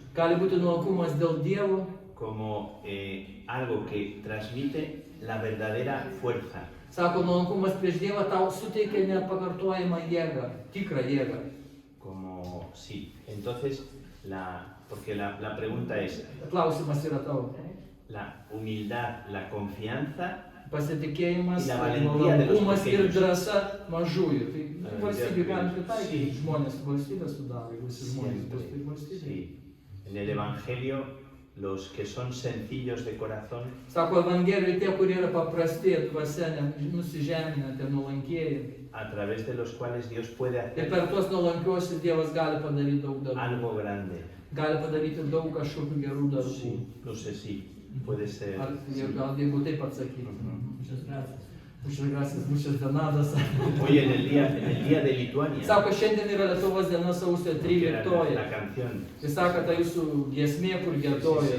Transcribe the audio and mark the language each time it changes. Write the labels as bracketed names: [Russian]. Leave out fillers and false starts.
[Lithuanian] Gali būti nuolankumas dėl Dievo, [Spanish] como algo que transmite la verdadera fuerza. [Lithuanian] sako, nuolankumas prieš Dievą tau suteikia nepakartojamą jėgą, tikrą jėgą. [Spanish] Como sí. Entonces, porque la pregunta es, [Lithuanian] Klausimas yra tau. [Spanish] la humildad, la confianza, [Lithuanian] Pasitikėjimas, [Spanish] Y la valentía de los [Lithuanian] nuolankumas ir [Spanish] pequeños. [Lithuanian] drąsa mažųjų. Tai [Spanish] La [Lithuanian] valstybė gali [Spanish] valentía, [Lithuanian] pritaikyti. [Spanish] sí. [Lithuanian] Žmonės valstybę sudaro, jeigu visi žmonės [Spanish] siempre, [Lithuanian] bus tai valstybė. [Spanish] sí. En el Evangelio, los que son sencillos de corazón [Lithuanian] Sako, Evangelijoje tie, kurie yra paprasti, dvasia, nusižeminę, tie nuolankieji. [Spanish] a través de los cuales Dios puede [Lithuanian] Ir [Spanish] hacer [Lithuanian] per tuos nuolankiuosius Dievas gali padaryti daug darbų. [Spanish] algo grande. [Lithuanian] Gali padaryti daug kažkokių gerų darbų. [Spanish] Sí, no sé si puede ser. [Lithuanian] Ar gal jeigu taip atsakyti. [Spanish] Muchas gracias. Muchas gracias, muchas donadas. Hoy en el día de Lituania, [Lithuanian] Sako, šiandien yra Lietuvos diena sausio [Spanish] que era [Lithuanian] 13. [Spanish] la canción. [Lithuanian] Jis sako, tai jūsų giesmė, kur giedoja,